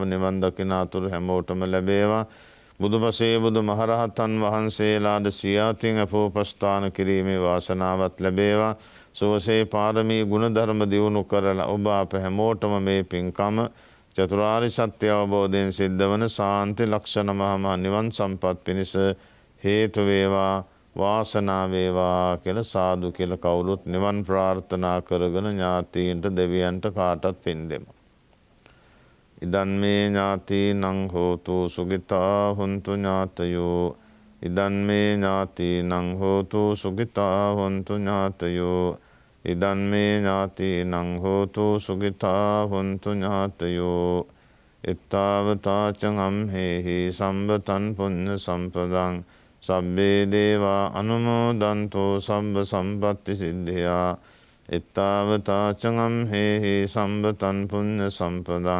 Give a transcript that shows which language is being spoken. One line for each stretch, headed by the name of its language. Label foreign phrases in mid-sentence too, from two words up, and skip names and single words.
Sinhala: නිවන් දකිනාතුරු හැමෝටම ලැබේවා බුදුපසේ බුදු මහරහතන් වහන්සේලාද සියාතින් අපෝපස්ථාන කිරීමේ වාසනාවත් ලැබේවා සෝසේ පාරමී ගුණධර්ම දියුණු කරලා ඔබ අප හැමෝටම මේ පින්කම චතුරාර්ය සත්‍ය අවබෝධයෙන් සිද්ධ වන සාන්ති ලක්ෂණ මහා නිවන් සම්පත් පිණිස හේතු වේවා වාසනා වේවා කියලා සාදු කියලා කවුරුත් නිවන් ප්‍රාර්ථනා කරගෙන ඥාතීන්ට දෙවියන්ට කාටත් පින් දෙමු.
Pali: ඉදන් මේ ඥාතීනං හෝතු සුගිතා හොන්තු ඥාතයෝ ඉදන් මේ ඥාතීනං හෝතු සුගිතා හොන්තු ඥාතයෝ ඉදන් මේ ඥාතීනං හෝතු සුගිතා හොන්තු ඥාතයෝ එත්තාවතාචං අම්හෙහි සම්බතන් පුඤ්ඤ සම්පදං සබ්බේ දේවා අනුමෝදන්තෝ සම්බ සම්පත්ති සිද්ධියා එත්තාවතාචං අම්හෙහි සම්බතන් පුඤ්ඤ සම්පදං